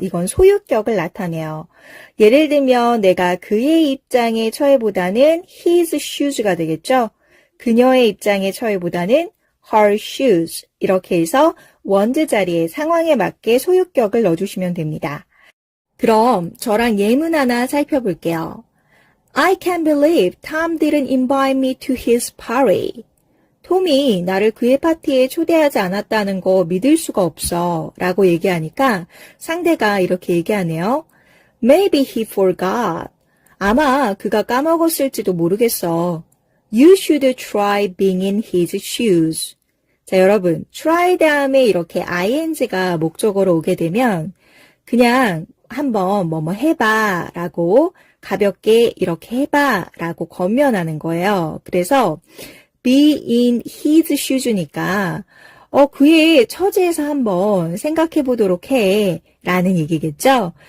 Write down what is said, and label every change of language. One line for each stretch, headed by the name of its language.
Korean: 이건 소유격을 나타내요. 예를 들면 내가 그의 입장에 처해보다는 his shoes가 되겠죠. 그녀의 입장에 처해보다는 her shoes 이렇게 해서 원즈 자리에 상황에 맞게 소유격을 넣어주시면 됩니다. 그럼 저랑 예문 하나 살펴볼게요.
English: I can't believe Tom didn't invite me to his party.
Korean: 톰이 나를 그의 파티에 초대하지 않았다는 거 믿을 수가 없어 라고 얘기하니까 상대가 이렇게 얘기하네요.
English: Maybe he forgot.
Korean: 아마 그가 까먹었을지도 모르겠어.
English: You should try being in his shoes.
Korean: 자, 여러분, try 다음에 이렇게 ing가 목적어로 오게 되면 그냥 한번 뭐뭐 해봐 라고 가볍게 이렇게 해봐 라고 권면하는 거예요. 그래서
English: be in his shoes
Korean: 니까 그의 처지에서 한번 생각해 보도록 해 라는 얘기겠죠.